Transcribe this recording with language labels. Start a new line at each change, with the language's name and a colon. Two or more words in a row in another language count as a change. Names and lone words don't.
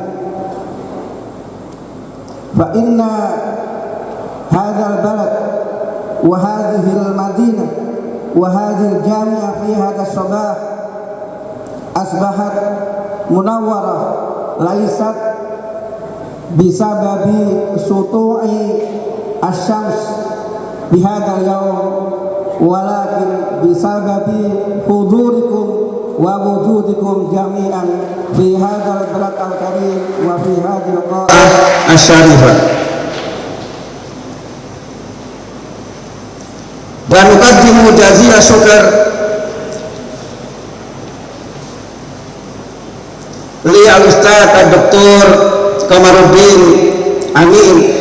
Arabic: فإن هذا البلد وهذه المدينة وهذه الجامعة في هذا الصباح أصبحت منورة ليست بسبب سطوع الشمس بهذا اليوم ولكن بسبب حضوركم ووجودكم جميعا في هذا البلد الكريم وفي هذه القاعة الشريفة. ونقدم جزيل الشكر للأستاذ الدكتور Komaruddin Amin